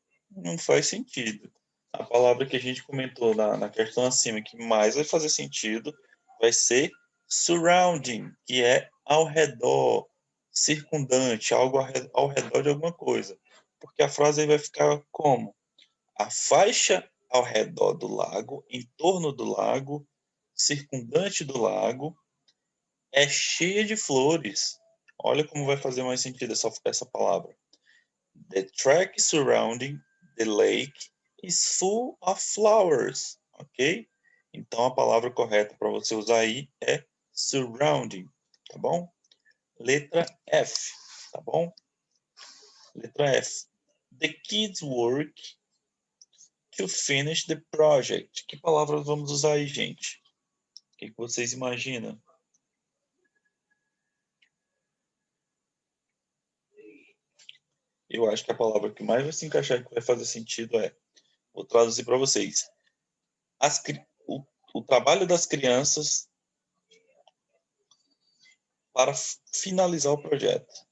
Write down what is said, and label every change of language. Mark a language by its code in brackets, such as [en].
[pt] Não faz sentido. A palavra que a gente comentou na questão acima que mais vai fazer sentido vai ser surrounding, que é ao redor, circundante, algo ao redor de alguma coisa. Porque a frase aí vai ficar como? A faixa ao redor do lago, em torno do lago, circundante do lago, é cheia de flores. Olha como vai fazer mais sentido essa palavra. [en] The track surrounding the lake is full of flowers. [pt] Ok? Então a palavra correta para você usar aí é surrounding. Tá bom? Letra F. Tá bom? Letra F. [en] The kids work to finish the project. [pt] Que palavras vamos usar aí, gente? O que vocês imaginam? Eu acho que a palavra que mais vai se encaixar e que vai fazer sentido é, vou traduzir para vocês, o trabalho das crianças para finalizar o projeto.